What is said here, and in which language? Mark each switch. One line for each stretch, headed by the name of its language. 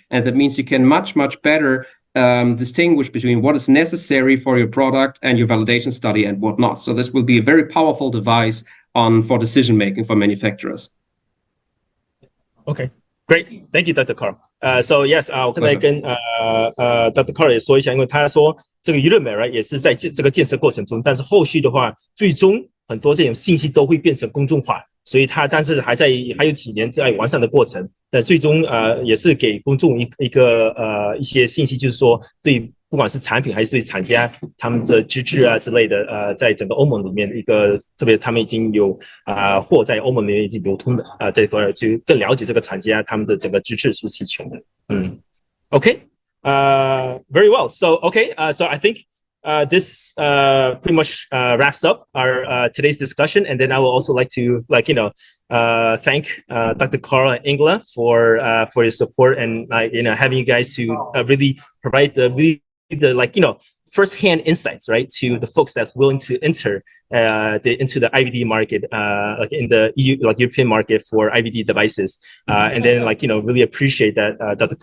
English: And that means you can much, much better distinguish between what is necessary for your product and your validation study and whatnot. So this will be a very powerful device for decision making for manufacturers. Okay. Great, thank you, Dr. Carl. So yes,
Chinese: 我刚才跟Dr. Carl 也说一下，因为他说这个Udemy right 也是在这个建设过程中，但是后续的话，最终很多这种信息都会变成公众化，所以但是还有几年在完善的过程，但最终也是给公众一些信息，就是说对不管是产品还是对厂家他们的资质之类的，在整个欧盟里面特别他们已经有货在欧盟里面已经流通的这块就更了解这个厂家他们的整个资质是不是齐全的。
English: Okay, very well. So so I think this pretty much wraps up our today's discussion, and then I would also like to thank Dr. Carl and Ingela for your support and having you guys to really provide the first-hand insights, right, to the folks that's willing to enter into the IVD market, like in the EU, like European market for IVD devices, and then really appreciate that Dr.